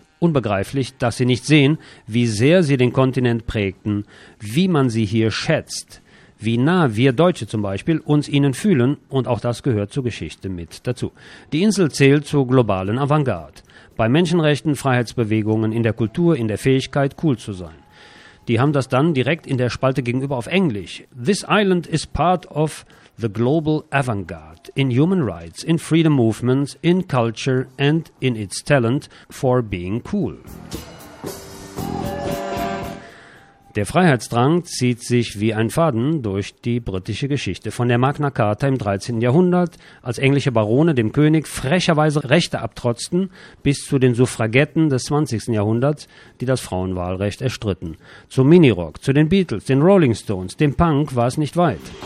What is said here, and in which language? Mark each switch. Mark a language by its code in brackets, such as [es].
[de] Unbegreiflich, dass sie nicht sehen, wie sehr sie den Kontinent prägten, wie man sie hier schätzt, wie nah wir Deutsche zum Beispiel uns ihnen fühlen. Und auch das gehört zur Geschichte mit dazu. Die Insel zählt zur globalen Avantgarde. Bei Menschenrechten, Freiheitsbewegungen, in der Kultur, in der Fähigkeit, cool zu sein. Die haben das dann direkt in der Spalte gegenüber auf Englisch. [en] This island is part of the global avant-garde in human rights, in freedom movements, in culture and in its talent for being cool. [de] Der Freiheitsdrang zieht sich wie ein Faden durch die britische Geschichte. Von der Magna Carta im 13. Jahrhundert, als englische Barone dem König frecherweise Rechte abtrotzten, bis zu den Suffragetten des 20. Jahrhunderts, die das Frauenwahlrecht erstritten. Zum Minirock, zu den Beatles, den Rolling Stones, dem Punk war es nicht weit.